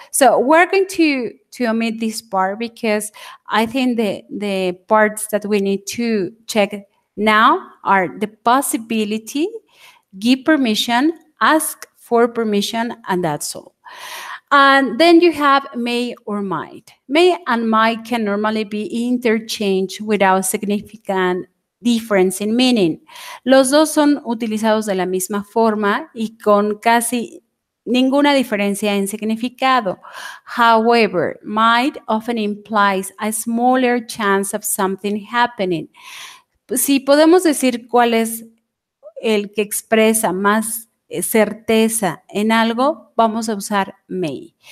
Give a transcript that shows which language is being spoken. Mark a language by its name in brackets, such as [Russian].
[English] So we're going to omit this part because I think the parts that we need to check now are the possibility, give permission, ask for permission, and that's all. And then you have may or might. May and might can normally be interchanged without significant difference in meaning. [Spanish] Los dos son utilizados de la misma forma y con casi ninguna diferencia en significado. [English] However, might often implies a smaller chance of something happening. [Spanish] Si podemos decir cuál es el que expresa más certeza en algo, vamos a usar may.